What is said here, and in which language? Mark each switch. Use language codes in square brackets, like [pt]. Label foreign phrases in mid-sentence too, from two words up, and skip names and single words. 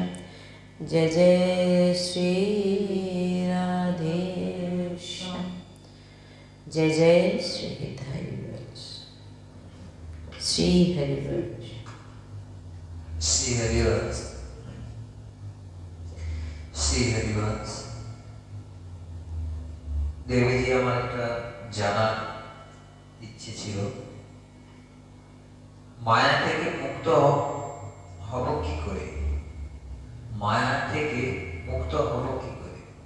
[hi] जय जय श्री राधेश्याम। जय जय श्री हरिवंश। श्री हरिवंश। श्री हरिवंश। श्री हरिवंश। [bn] দেবীজি আমার একটা জানার ইচ্ছে ছিল, মায়া থেকে মুক্ত হব কি করে? মায়া থেকে মুক্ত হব কি করে?